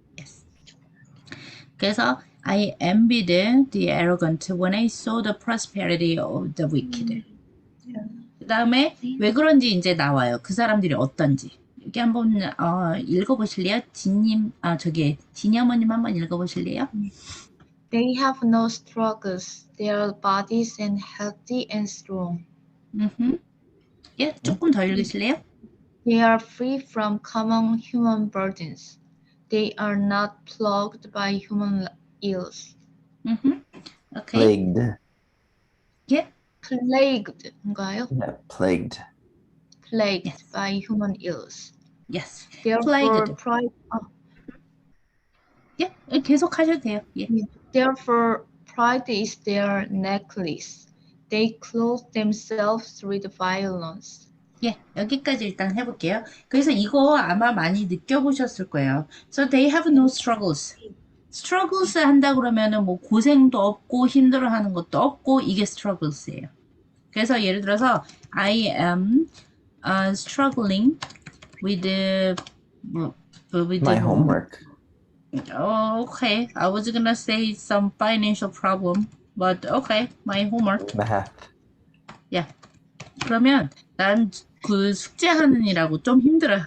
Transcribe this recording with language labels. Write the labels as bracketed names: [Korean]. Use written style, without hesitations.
[English] Yes. [Korean] 그래서 [English] I envied the arrogant when I saw the prosperity of the wicked. [Korean] 그 다음에 왜 그런지 이제 나와요. 그 사람들이 어떤지. 여기 한번 읽어보실래요? 진이 어머님 한번 읽어보실래요? [English] They have no struggles. Their bodies are healthy and strong. [Korean] 예, 조금 더 읽으실래요? [English] They are free from common human burdens. They are not plagued by human ills. 오케이. Plagued. 예, [Korean] Plagued인가요? [English] Yeah, plagued. Plagued Yes. by human ills. yes. Therefore, plagued. [Korean] 예, 계속 하셔도 돼요. 예. [English] therefore, pride is their necklace. They clothe themselves with violence. [Korean] 예, 여기까지 일단 해볼게요. 그래서 이거 아마 많이 느껴보셨을 거예요. [English] So they have no struggles. [Korean] struggles 한다 그러면은 뭐 고생도 없고 힘들어하는 것도 없고 이게 struggles예요. 그래서 예를 들어서 [English] I am struggling with My homework. Okay, I was gonna say some financial problem, but okay, my homework. Math. [Korean] 그러면 난 그 숙제하느니라고 좀 힘들어요.